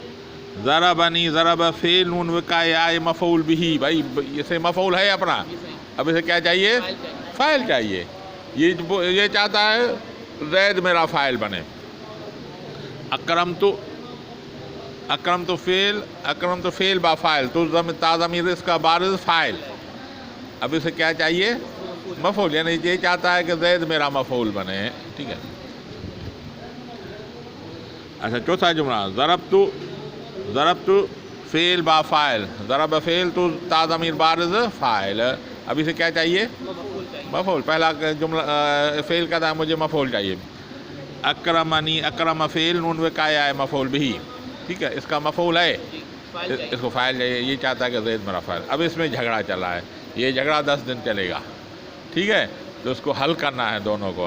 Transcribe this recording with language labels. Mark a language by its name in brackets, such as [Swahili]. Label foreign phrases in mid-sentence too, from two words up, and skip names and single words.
[Urdu] ضربنی، ضرب فعل نون وقایا مفعول بھی، بھائی اسے مفعول ہے اپنا، اب اسے کیا چاہیے، فاعل چاہیے. یہ چاہتا ہے زید میرا فاعل بنے. اکرمت فعل با فاعل، تو تا ضمیر اس کا بارز فاعل. اب اسے کیا چاہیے، مفعول، یعنی یہ چاہتا ہے کہ زید میرا مفعول بنے، ٹھیک ہے. اچھا، چوتھا جملہ ضربت فعل با فاعل، ضرب فعل تو تا ضمیر بارز فاعل. اب اسے کیا چاہیے، مفعول. پہلا جملہ فعل کا تھا مجھے مفعول چاہیے. اکرمنی، اکرم فعل، نون میں کایا ہے مفعول بھی، ٹھیک ہے، اس کا مفعول ہے، اس کو فاعل چاہیے، یہ چاہتا ہے کہ زید میرا فاعل. اب اس میں جھگڑا چلا ہے، یہ جھگڑا 10 دن چلے گا، ٹھیک ہے، تو اس کو حل کرنا ہے دونوں کو.